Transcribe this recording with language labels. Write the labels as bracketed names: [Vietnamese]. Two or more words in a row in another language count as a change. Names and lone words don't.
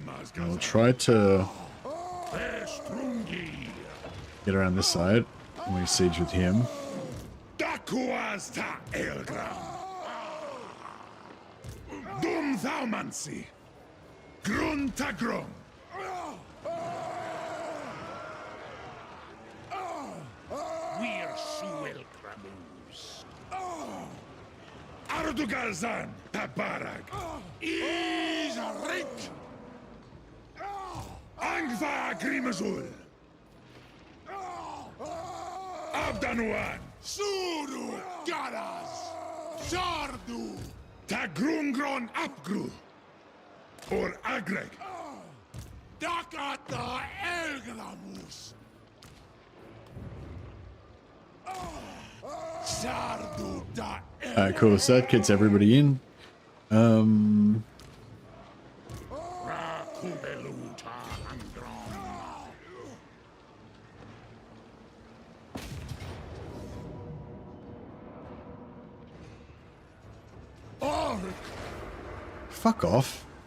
[English] I'll try to get around this side when we siege with him. Dakuasta Elgram. Dum Thaumansi. Gruntagrum. Wir Shuel Kramus. Ardugalzan Tabarag. Isrik. Angva Grimazul. Abdanuan. Suru Garas. Sardu. Tagrungron Apgru. Or Agreg. Dakata Elgramus. Sardu da Alright, cool. So that gets everybody in. Rakubeluta Angron. Fuck off.